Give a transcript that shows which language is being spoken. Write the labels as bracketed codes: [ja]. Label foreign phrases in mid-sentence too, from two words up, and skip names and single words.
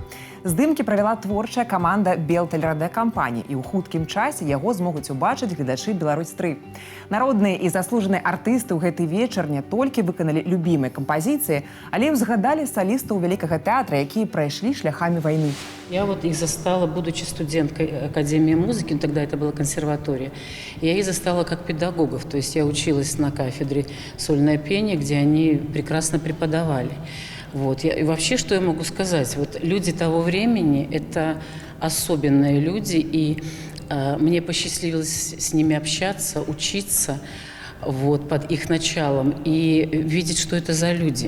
[be] Здымкі правяла творчая каманда Белтэлерадыокампаніі, і ў хуткім часе яго змогуць убачыць гледачы Беларусь-3. Народныя і заслужаныя артысты ў гэты вечар не толькі выканалі любімыя кампазіцыі, але і ўзгадалі салістаў Вялікага тэатра, якія прайшлі шляхамі вайны. [ru] Я вот их застала, будучи студенткой Академии музыки, ну, тогда это была консерватория, я их застала как педагогов, то есть я училась на кафедре сольное пение, где они прекрасно преподавали. Вот. И вообще, что я могу сказать? Вот люди того времени – это особенные люди, и мне посчастливилось с ними общаться, учиться вот, под их началом и видеть, что это за люди.